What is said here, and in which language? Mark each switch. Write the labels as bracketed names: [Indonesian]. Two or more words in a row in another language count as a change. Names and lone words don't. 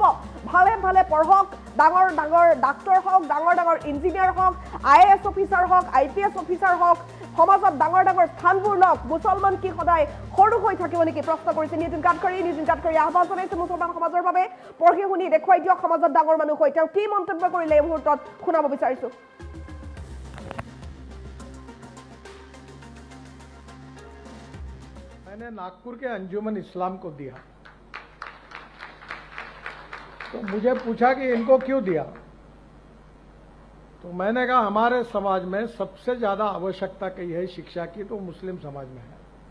[Assamese] ভালে ভালে পঢ়ক, ডাঙৰ ডাঙৰ ডাক্তৰ হওক, ডাঙৰ ডাঙৰ ইঞ্জিনিয়াৰ হওক, IAS অফিচাৰ হওক, IPS অফিচাৰ হওক, সমাজত ডাঙৰ ডাঙৰ স্থানবোৰ লওক। মুছলমান কি সদায় সৰু হৈ থাকিব নেকি? প্ৰশ্ন কৰিছে নীতিন গাডকাৰী। নীতিন গাডকাৰীয়ে আহ্বান জনাইছে মুছলমান সমাজৰ বাবে পঢ়ি শুনি দেখুৱাই দিয়ক সমাজত ডাঙৰ মানুহ হৈ। তেওঁ কি মন্তব্য কৰিলে এই মুহূৰ্তত শুনাব বিচাৰিছো। [Hindi] मैंने नागपुर के अंजुमन इस्लाम को दिया, तो मुझे पूछा कि इनको क्यों दिया? तो मैंने कहा हमारे समाज में सबसे ज्यादा आवश्यकता कही है शिक्षा की तो मुस्लिम समाज में है।